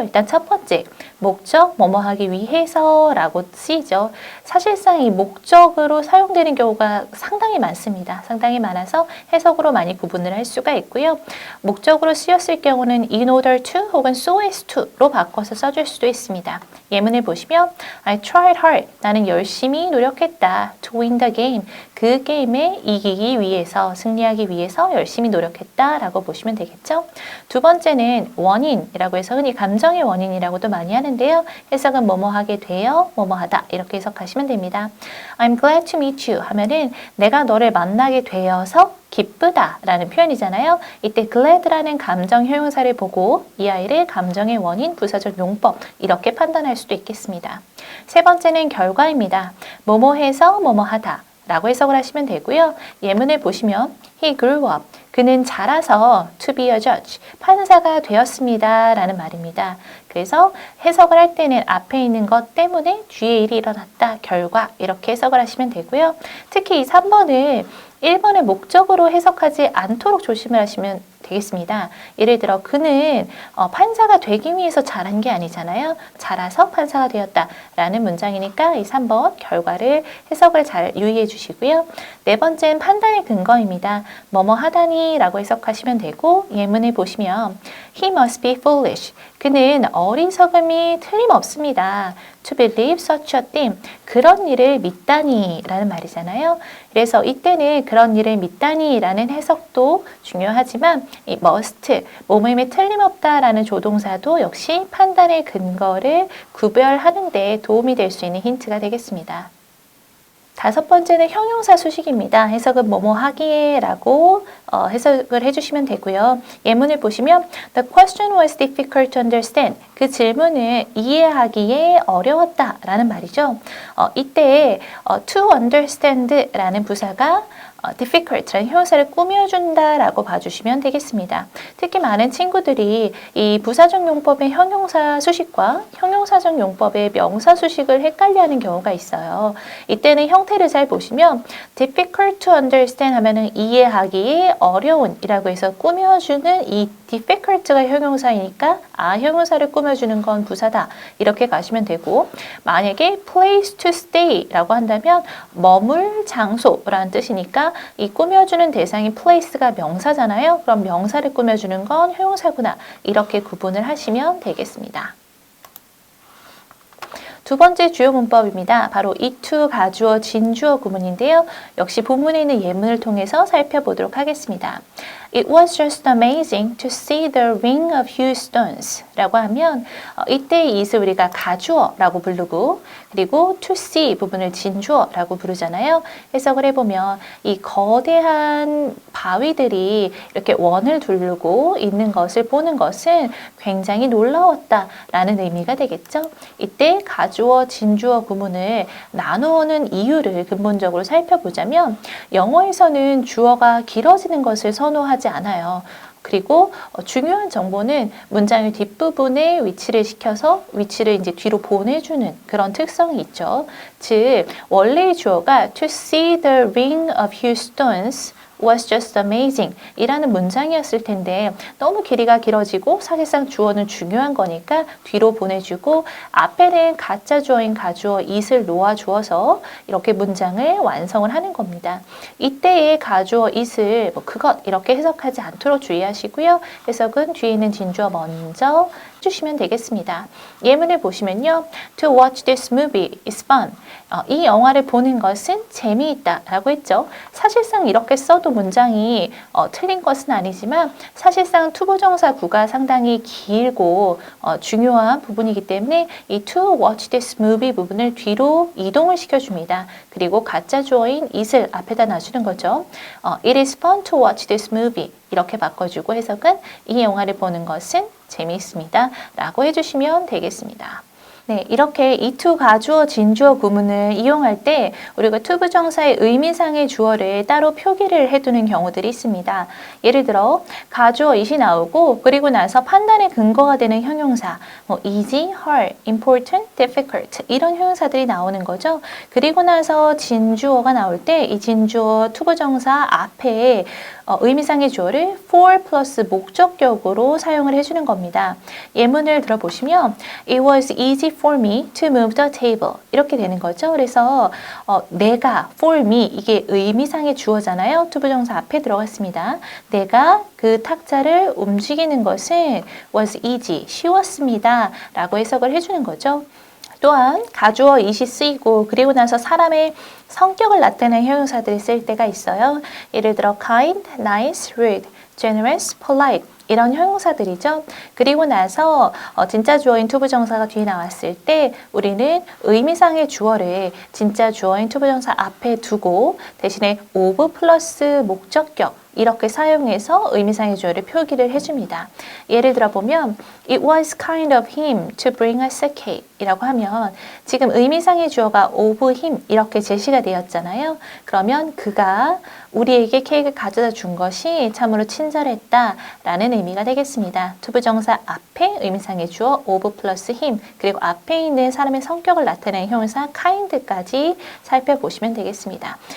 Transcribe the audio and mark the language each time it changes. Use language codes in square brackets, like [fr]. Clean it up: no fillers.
[ko] 일단 첫 번째, 목적, 뭐뭐 하기 위해서 라고 쓰이죠. 사실상 이 목적으로 사용되는 경우가 상당히 많습니다. 상당히 많아서 해석으로 많이 구분을 할 수가 있고요. 목적으로 쓰였을 경우는 [en] in order to [ko] 혹은 [en] so as to [ko] 로 바꿔서 써줄 수도 있습니다. 예문을 보시면 [en] I tried hard. [ko] 나는 열심히 노력했다. [en] To win the game. [ko] 그 게임에 이기기 위해서, 승리하기 위해서 열심히 노력했다라고 보시면 되겠죠. 두 번째는 원인이라고 해서 흔히 감정의 원인이라고도 많이 하는데요. 해석은 뭐뭐 하게 되어, 뭐뭐 하다 이렇게 해석하시면 됩니다. [en] I'm glad to meet you [ko] 하면은 내가 너를 만나게 되어서 기쁘다 라는 표현이잖아요. 이때 glad라는 감정 형용사를 보고 이 아이를 감정의 원인, 부사적 용법 이렇게 판단할 수도 있겠습니다. 세 번째는 결과입니다. 뭐뭐 해서 뭐뭐 하다 라고 해석을 하시면 되고요. 예문을 보시면 [en] He grew up. [ko] 그는 자라서 [en] to be a judge. [ko] 판사가 되었습니다. 라는 말입니다. 그래서 해석을 할 때는 앞에 있는 것 때문에 뒤에 일이 일어났다. 결과 이렇게 해석을 하시면 되고요. 특히 이 3번을 1번의 목적으로 해석하지 않도록 조심을 하시면 되겠습니다. 예를 들어 그는 판사가 되기 위해서 자란 게 아니잖아요. 자라서 판사가 되었다라는 문장이니까 이 3번 결과를 해석을 잘 유의해 주시고요. 네 번째는 판단의 근거입니다. 뭐뭐 하다니 라고 해석하시면 되고 예문을 보시면 [en] He must be foolish. [ko] 그는 어리석음이 틀림없습니다. [en] To believe such a thing. [ko] 그런 일을 믿다니 라는 말이잖아요. 그래서 이때는 그런 일을 믿다니 라는 해석도 중요하지만 이 must, 뭐뭐임에 틀림없다 라는 조동사도 역시 판단의 근거를 구별하는 데 도움이 될 수 있는 힌트가 되겠습니다. 다섯 번째는 형용사 수식입니다. 해석은 뭐뭐 하기에 라고 해석을 해주시면 되고요. 예문을 보시면 [en] The question was difficult to understand. [ko] 그 질문을 이해하기에 어려웠다 라는 말이죠. 이때 to understand 라는 부사가 difficult라는 형용사를 꾸며준다 라고 봐주시면 되겠습니다. 특히 많은 친구들이 이 부사적 용법의 형용사 수식과 형용사적 용법의 명사 수식을 헷갈려하는 경우가 있어요. 이때는 형태를 잘 보시면 [en] difficult to understand [ko] 하면은 이해하기에 어려운 이라고 해서 꾸며주는 이 difficult가 형용사이니까 형용사를 꾸며주는 건 부사다 이렇게 가시면 되고 만약에 [en] place to stay [ko] 라고 한다면 머물 장소라는 뜻이니까 이 꾸며주는 대상이 place가 명사잖아요. 그럼 명사를 꾸며주는 건 형용사구나 이렇게 구분을 하시면 되겠습니다. 두 번째 주요 문법입니다. 바로 이투, 가주어, 진주어 구문인데요. 역시 본문에 있는 예문을 통해서 살펴보도록 하겠습니다. [en] It was just amazing to see the ring of huge stones [ko] 라고 하면 이때 it을 우리가 가주어라고 부르고 그리고 to see 부분을 진주어라고 부르잖아요. 해석을 해보면 이 거대한 바위들이 이렇게 원을 두르고 있는 것을 보는 것은 굉장히 놀라웠다라는 의미가 되겠죠. 이때 가주어, 진주어 구문을 나누어는 이유를 근본적으로 살펴보자면 영어에서는 주어가 길어지는 것을 선호하지 않아요. 그리고 중요한 정보는 문장의 뒷부분에 위치를 시켜서 위치를 이제 뒤로 보내주는 그런 특성이 있죠. 즉 원래의 주어가 [en] to see the ring of Houston's was just amazing [ko] 이라는 문장이었을 텐데 너무 길이가 길어지고 사실상 주어는 중요한 거니까 뒤로 보내주고 앞에는 가짜 주어인 가주어 it을 놓아주어서 이렇게 문장을 완성을 하는 겁니다. 이때의 가주어 it을 그것 이렇게 해석하지 않도록 주의하시고요. 해석은 뒤에 있는 진주어 먼저 해주시면 되겠습니다. 예문을 보시면요. [en] To watch this movie is fun. [ko] 이 영화를 보는 것은 재미있다 라고 했죠. 사실상 이렇게 써도 문장이 틀린 것은 아니지만 사실상 투부정사구가 상당히 길고 중요한 부분이기 때문에 이 [en] to watch this movie [ko] 부분을 뒤로 이동을 시켜줍니다. 그리고 가짜 주어인 it을 앞에다 놔주는 거죠. [en] It is fun to watch this movie [ko] 이렇게 바꿔주고 해석은 이 영화를 보는 것은 재미있습니다 라고 해주시면 되겠습니다. 네, 이렇게 이 to 가주어, 진주어 구문을 이용할 때 우리가 투부정사의 의미상의 주어를 따로 표기를 해두는 경우들이 있습니다. 예를 들어 가주어 it이 나오고 그리고 나서 판단의 근거가 되는 형용사 easy, hard, important, difficult 이런 형용사들이 나오는 거죠. 그리고 나서 진주어가 나올 때 이 진주어 투부정사 앞에 의미상의 주어를 for 플러스 목적격으로 사용을 해주는 겁니다. 예문을 들어보시면 [en] It was easy for me to move the table [ko] 이렇게 되는 거죠. 그래서 내가 [en] for me [ko] 이게 의미상의 주어잖아요. 투부정사 앞에 들어갔습니다. 내가 그 탁자를 움직이는 것은 [en] was easy, [ko] 쉬웠습니다 라고 해석을 해주는 거죠. 또한 가주어 it이 쓰이고 그리고 나서 사람의 성격을 나타내는 형용사들이 쓸 때가 있어요. 예를 들어 kind, nice, rude, generous, polite 이런 형용사들이죠. 그리고 나서 진짜 주어인 투부정사가 뒤에 나왔을 때 우리는 의미상의 주어를 진짜 주어인 투부정사 앞에 두고 대신에 of 플러스 목적격 이렇게 사용해서 의미상의 주어를 표기를 해줍니다. 예를 들어보면 [en] It was kind of him to bring us a cake [ko] 이라고 하면 지금 의미상의 주어가 of him 이렇게 제시가 되었잖아요. 그러면 그가 우리에게 케이크를 가져다 준 것이 참으로 친절했다 라는 의미가 되겠습니다. 투부정사 앞에 의미상의 주어 of 플러스 him 그리고 앞에 있는 사람의 성격을 나타내는 형용사 kind까지 살펴보시면 되겠습니다.